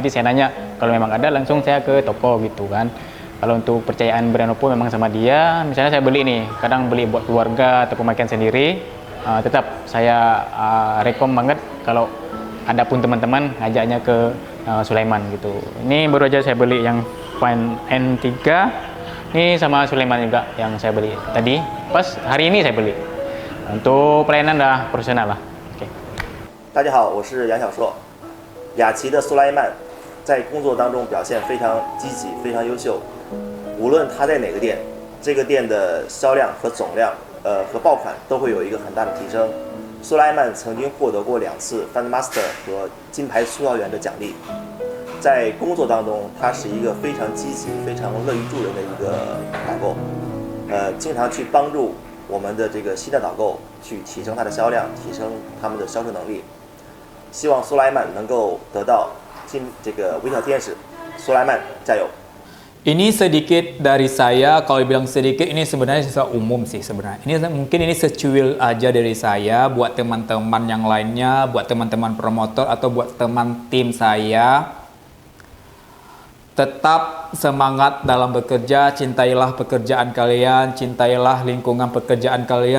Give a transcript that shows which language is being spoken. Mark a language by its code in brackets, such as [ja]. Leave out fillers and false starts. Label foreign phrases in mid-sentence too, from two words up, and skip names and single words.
[id] Jadi saya nanya, kalau memang ada langsung saya ke toko gitu kan. Kalau untuk percayaan brand Oppo memang sama dia, misalnya saya beli nih, kadang beli buat keluarga atau pemakaian sendiri, tetap saya rekom banget kalau ada pun teman-teman ngajaknya ke Sulaiman gitu. Ini baru aja saya beli yang Fan N3, ini sama Sulaiman juga yang saya beli tadi, pas hari ini saya beli. Untuk pelayanan dah profesional lah. Oke. [zh] 大家好，我是杨小硕。雅琪的苏莱曼在工作当中表现非常积极，非常优秀。无论他在哪个店，这个店的销量和总量，和爆款都会有一个很大的提升。苏莱曼曾经获得过2次 Fanmaster 和金牌促销员的奖励。在工作当中，他是一个非常积极、非常乐于助人的一个导购，经常去帮助我们的这个新的导购去提升它的销量，提升他们的销售能力。希望苏莱曼能够得到这个微笑天使，苏莱曼加油！ [id] Ini sedikit dari saya, kalau dibilang sedikit ini sebenarnya sesuatu umum sih sebenarnya. Mungkin ini secuil aja dari saya buat teman-teman yang lainnya, buat teman-teman promotor atau buat teman tim saya. Tetap semangat dalam bekerja, cintailah pekerjaan kalian, cintailah lingkungan pekerjaan kalian.